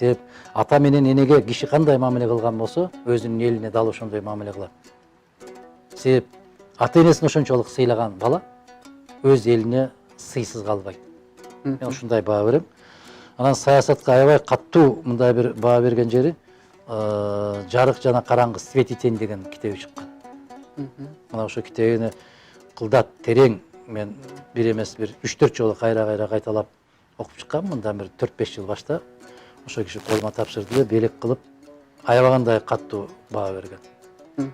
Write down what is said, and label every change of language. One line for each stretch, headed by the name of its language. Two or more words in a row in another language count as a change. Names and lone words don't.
Kyrgyz: Себеп ата менен энеге киши кандай мамиле кылган болсо, өзүнүн элине дал ошондой мамиле кылат. Себеп ата энесин ошончолук сыйлаган бала өз элине сыйсыз калбайт. Мен ушундай баа берем. Анан саясатка аябай каттуу мындай бир баа берген жери Жарык жана караңгы, Свет и тень деген китеби чыккан. Мына ошо китебини кылдат, терең мен бир эмес бир 3-4 жолу кайра кайталап окуп чыккам. Мындан бир 4-5 жыл башта ошо киши колума тапшырды эле, белек кылып аябагандай каттуу баа берген.